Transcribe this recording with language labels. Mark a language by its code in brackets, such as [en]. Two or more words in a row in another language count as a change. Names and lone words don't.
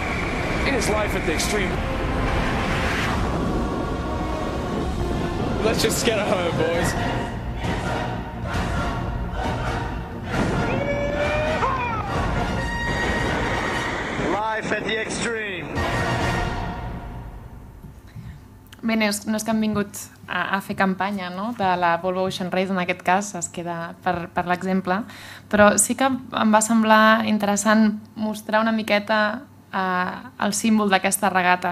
[en] It is life at the extreme. Let's just get home, boys. Life at the extreme. [ca] Bé, no és que hem vingut a fer campanya, no?, de la Volvo Ocean Race, en aquest cas, es queda per l'exemple, però sí que em va semblar interessant mostrar una miqueta el símbol d'aquesta regata.